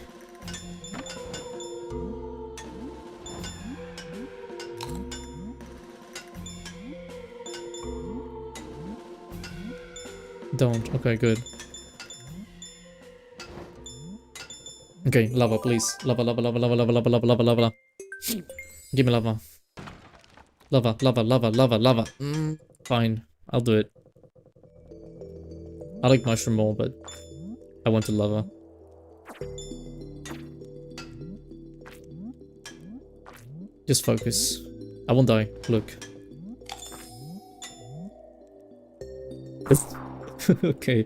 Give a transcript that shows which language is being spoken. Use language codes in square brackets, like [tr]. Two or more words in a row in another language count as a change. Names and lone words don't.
[en] Don't. Okay, good. Okay, lava, please. Lava, lava, lava, lava, lava, lava, lava, lava, lava. Give me lava. Lava, lava, lava, lava, lava. Fine. I'll do it. I like mushroom more, but I want the lava. Just focus. I won't die. Look. Okay.